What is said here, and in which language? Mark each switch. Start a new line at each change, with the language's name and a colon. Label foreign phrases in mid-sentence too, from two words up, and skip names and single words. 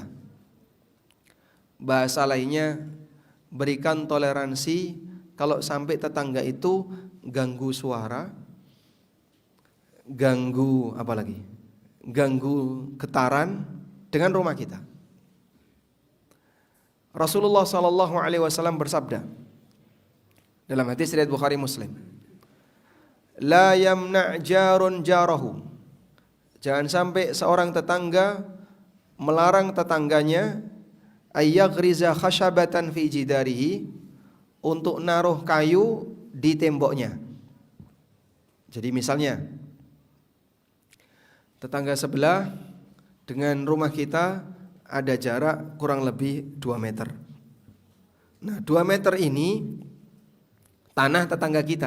Indonesian: Bahasa lainnya, berikan toleransi kalau sampai tetangga itu ganggu suara, ganggu apa lagi? Ganggu getaran dengan rumah kita. Rasulullah SAW bersabda dalam hadis riwayat Bukhari Muslim,
Arabic: "لا يمنع جار جاره."
Indonesian: Jangan sampai seorang tetangga melarang tetangganya
Arabic: أن يغرز خشبة في جداره,
Indonesian: untuk naruh kayu di temboknya. Jadi misalnya tetangga sebelah dengan rumah kita ada jarak kurang lebih 2 meter. Nah, 2 meter ini tanah tetangga kita.